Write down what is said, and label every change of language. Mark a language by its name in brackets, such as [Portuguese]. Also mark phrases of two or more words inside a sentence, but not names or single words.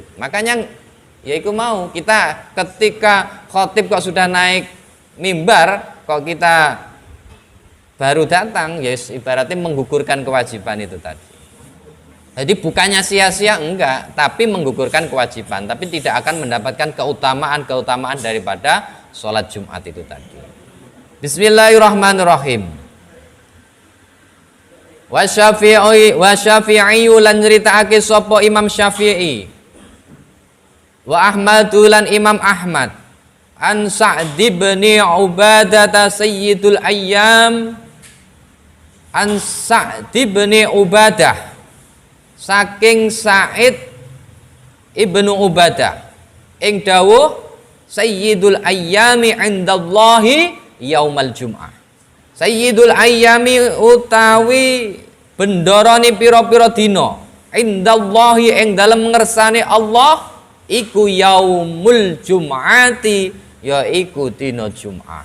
[Indonesian] Makanya ya itu mau kita ketika khotib kok sudah naik mimbar, kok kita baru datang, ya ibaratnya menggugurkan kewajiban itu tadi. Jadi bukannya sia-sia, enggak, tapi menggugurkan kewajiban, tapi tidak akan mendapatkan keutamaan daripada sholat Jumat itu tadi. [Javanese] Bismillahirrahmanirrahim. Wa Syafi'i lan nyritakake sapa Imam Syafi'i. Wa Ahmadu lan Imam Ahmad. [Arabic] عن سعد بن عبادة سيد الأيام. [Javanese] An Sa'd bin Ubadah, saking Sa'id ibnu Ubadah, ing dawuh [Arabic] سيد الأيام عند الله يوم الجمعة. سيد الأيام [Javanese] utawi bendorane pira-pira dina, indallahi ing dalem ngersane Allah iku [Arabic] يوم الجمعة, [Javanese] yaiku dina Jum'ah.